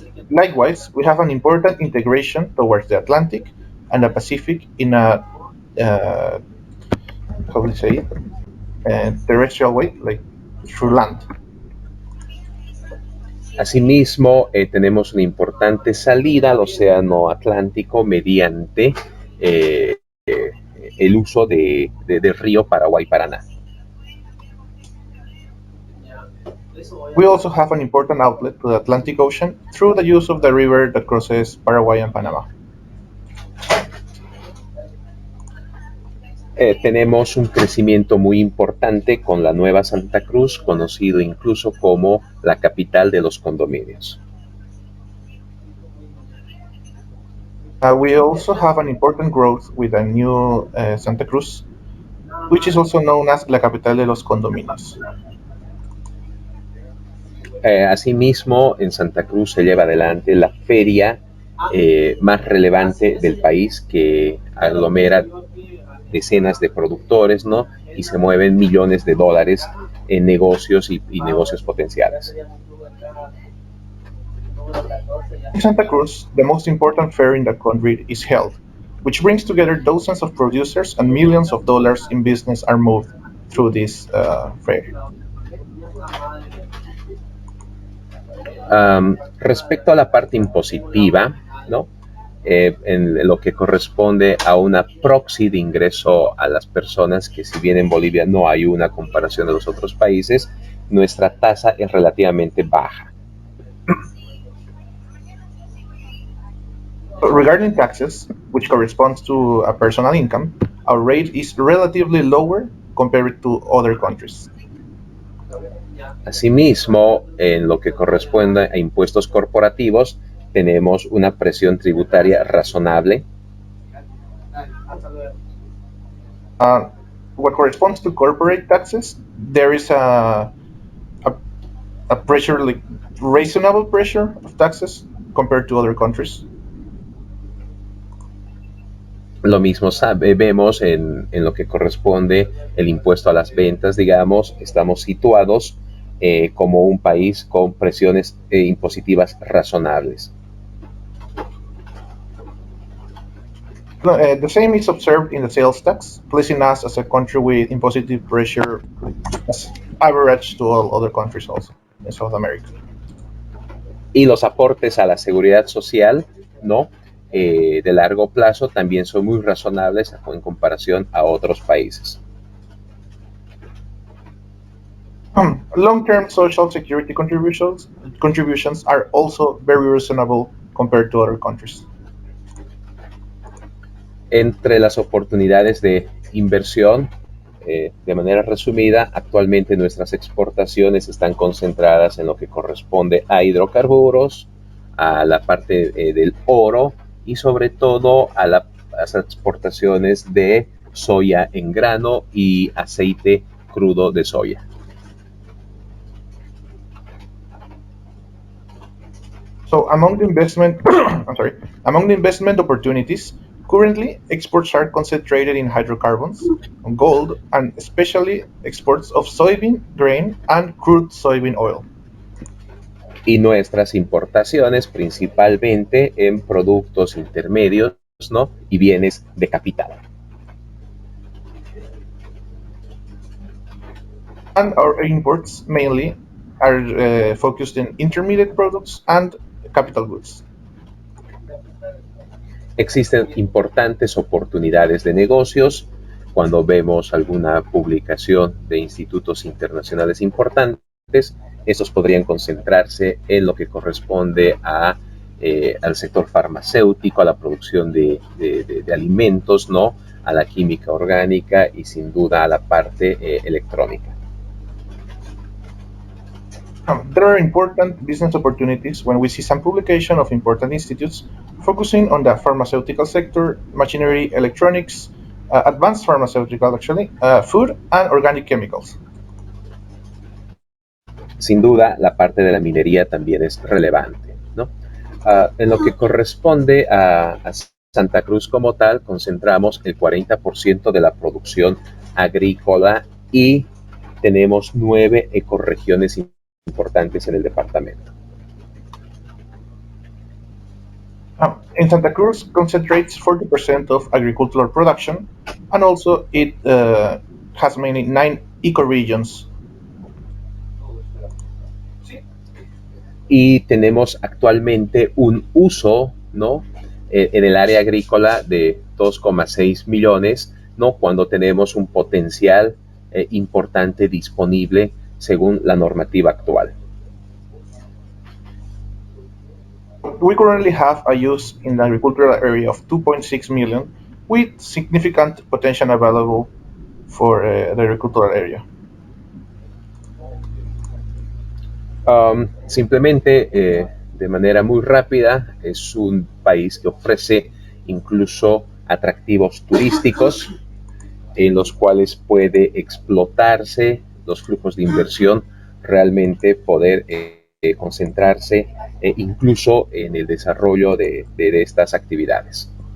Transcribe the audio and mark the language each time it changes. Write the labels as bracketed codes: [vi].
[en] Likewise, we have an important integration towards the Atlantic and the Pacific in a, how do you say it, terrestrial way, like through land. [es] Asimismo, tenemos una importante salida al Océano Atlántico mediante el uso del río Paraguay-Paraná. [en] We also have an important outlet to the Atlantic Ocean through the use of the river that crosses Paraguay and Panama. [es] Tenemos un crecimiento muy importante con la Nueva Santa Cruz, conocido incluso como la capital de los condominios. [en] We also have an important growth with the new Santa Cruz, which is also known as [es] la capital de los condominios. Asimismo, en Santa Cruz se lleva adelante la feria más relevante del país, que aglomera decenas de productores, ¿no? Y se mueven millones de dólares en negocios y negocios potenciales. [en] In Santa Cruz, the most important fair in the country is held, which brings together dozens of producers and millions of dollars in business are moved through this fair. [es] Respecto a la parte impositiva, ¿no? En lo que corresponde a una proxy de ingreso a las personas, que si bien en Bolivia no hay una comparación de los otros países, nuestra tasa es relativamente baja. [en] Regarding taxes, which corresponds to a personal income, our rate is relatively lower compared to other countries. [es] Asimismo, en lo que corresponde a impuestos corporativos, tenemos una presión tributaria razonable. [en] What corresponds to corporate taxes, there is a pressure, like reasonable pressure of taxes compared to other countries. [es] Lo mismo vemos en lo que corresponde el impuesto a las ventas, digamos, estamos situados como un país con presiones impositivas razonables. [en] The same is observed in the sales tax, placing us as a country with impositive pressure as average to all other countries also in South America. [es] Y los aportes a la seguridad social, ¿no? De largo plazo también son muy razonables en comparación a otros países. [en] Long-term social security contributions are also very reasonable compared to other countries. [es] Entre las oportunidades de inversión de manera resumida, actualmente nuestras exportaciones están concentradas en lo que corresponde a hidrocarburos, a la parte del oro y sobre todo a las exportaciones de soya en grano y aceite crudo de soya. [en] So among the investment, among the investment opportunities, currently exports are concentrated in hydrocarbons, gold, and especially exports of soybean grain and crude soybean oil. [es] Y nuestras importaciones principalmente en productos intermedios, ¿no? Y bienes de capital. [en] And our imports mainly are focused in intermediate products and capital goods. [es] Existen importantes oportunidades de negocios cuando vemos alguna publicación de institutos internacionales importantes. Estos podrían concentrarse en lo que corresponde al sector farmacéutico, a la producción de alimentos, ¿no? A la química orgánica y sin duda a la parte electrónica. [en] There are important business opportunities when we see some publication of important institutes focusing on the pharmaceutical sector, machinery, electronics, advanced pharmaceutical actually, food and organic chemicals. [es] Sin duda, la parte de la minería también es relevante, ¿no? En lo que corresponde a Santa Cruz como tal, concentramos el 40% de la producción agrícola y tenemos 9 ecorregiones importantes en el departamento. [en] In Santa Cruz concentrates 40% of agricultural production, and also it has many 9 ecoregions. [es] Y tenemos actualmente un uso, ¿no? En el área agrícola de 2,6 millones, ¿no? Cuando tenemos un potencial importante disponible según la normativa actual. [en] We currently have a use in the agricultural area of 2.6 million, with significant potential available for the agricultural area. [es] Simplemente, de manera muy rápida, es un país que ofrece incluso atractivos turísticos en los cuales puede explotarse los flujos de inversión, realmente poder concentrarse incluso en el desarrollo de estas actividades.